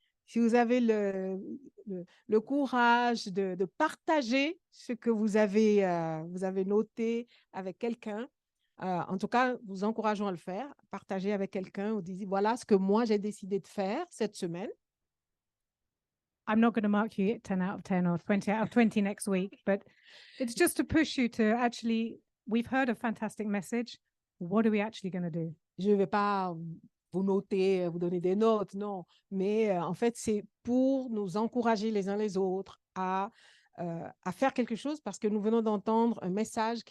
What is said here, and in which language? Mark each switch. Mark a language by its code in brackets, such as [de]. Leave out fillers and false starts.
[fr] Si vous avez le courage de partager ce que vous avez noté avec quelqu'un, en tout cas, vous encourageons à le faire. Partager avec quelqu'un, vous dites, voilà ce que moi j'ai décidé de faire cette semaine. [en] I'm not going to mark you 10 out of 10 or 20 out of 20 next week, but it's just to push you to actually, we've heard a fantastic message. What are we actually going to do? [fr] Je ne vais pas vous noter, vous donner des notes, non. Mais en fait, c'est pour nous encourager les uns les autres à faire quelque chose parce que nous venons d'entendre un message qui